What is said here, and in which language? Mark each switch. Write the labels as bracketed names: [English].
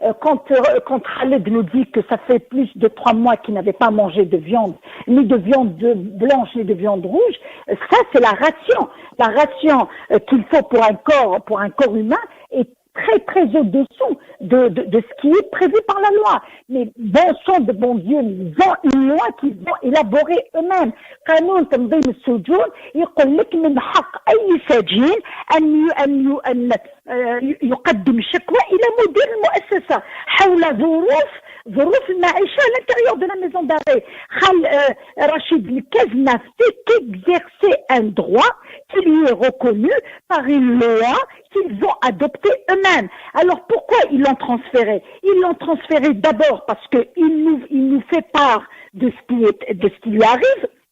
[French] Quand Khaled nous dit que ça fait plus de 3 mois qu'il n'avait pas mangé de viande, ni de viande blanche, ni de viande rouge, ça c'est la ration. La ration qu'il faut pour un corps humain est très très au-dessous de ce qui est prévu par la loi. Mais bon sang de bon Dieu, ils ont une loi qu'ils vont élaborer eux-mêmes. [Arabic] قانون تنظيم السجون يقول لك من حق أي سجين أن يقدم شكوى إلى مدير المؤسسة حول ظروف المعيشة [French] à l'intérieur de la maison d'arrêt. Rachid Nekez n'a fait qu'exercer un droit qui lui est reconnu par une loi qu'ils ont adoptée eux-mêmes. Alors pourquoi ils l'ont transféré? Ils l'ont transféré d'abord parce qu'il nous fait part de ce qui lui arrive.